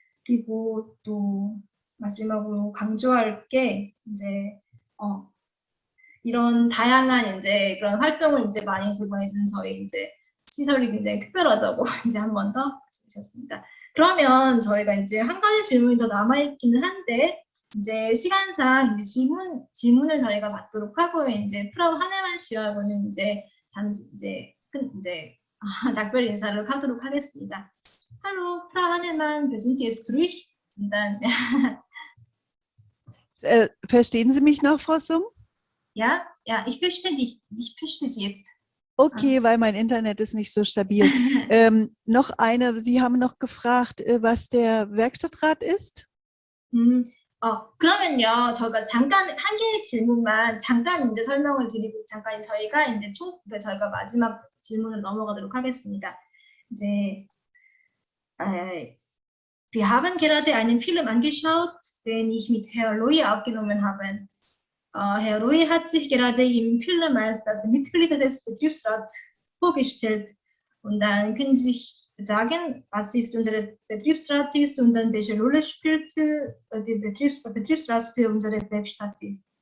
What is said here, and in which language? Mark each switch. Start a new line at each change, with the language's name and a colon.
Korean: 그리고 또 마지막으로 강조할 게 이제 이런 다양한 이제 그런 활동을 이제 많이 제공해주는 저희 이제 시설이 굉장히 특별하다고 이제 한 번 더 말씀드렸습니다. 그러면 저희가 이제 한 가지 질문이 더 남아있기는 한데 이제 시간상 이제 질문을 저희가 받도록 하고 이제 프라우 하네만 씨하고는 이제 잠시 이제 작별 인사를 하도록 하겠습니다.
German: Hallo, Frau Hannemann, wir sind jetzt durch. Und dann, Verstehen Sie mich noch, Frau Sum? ja, ich verstehe dich. Ich verstehe Sie jetzt. Okay, weil mein Internet ist nicht so stabil. Noch eine, Sie haben noch gefragt, was der Werkstattrat ist?
Korean: 그러면요, 저희가 잠깐 한 개의 질문만 잠깐 이제 설명을 드리고 잠깐 저희가 이제 저희가 마지막 질문을 넘어가도록 하겠습니다.
German: 이제 wir haben gerade einen Film angeschaut, den ich mit Herr Loy aufgenommen habe. Herr Loy hat sich gerade im Film als das Mitglied des Betriebsrats vorgestellt. Und dann können Sie sich sagen, was ist unser Betriebsrat ist und dann welche Rolle spielt der Betriebsrat für unsere Werkstatt ist.